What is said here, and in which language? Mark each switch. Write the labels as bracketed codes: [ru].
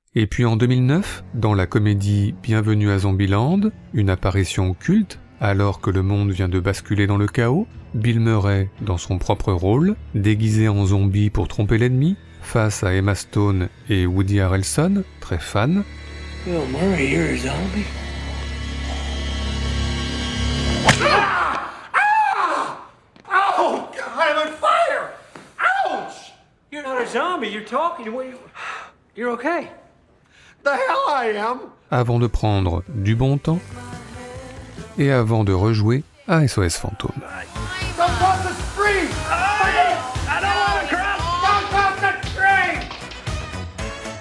[fr] Et puis en 2009, dans la comédie Bienvenue à Zombieland, une apparition culte, alors que le monde vient de basculer dans le chaos, Bill Murray dans son propre rôle, déguisé en zombie pour tromper l'ennemi, face à Emma Stone et Woody Harrelson, très fan. [en] Bill Murray, you're a zombie? You're not a zombie, you're talking. You're okay. The hell I am! [fr] Avant de prendre du bon temps, et avant de rejouer à SOS Fantôme. [en] Don't cross the street! I don't want to cross! Don't cross the street!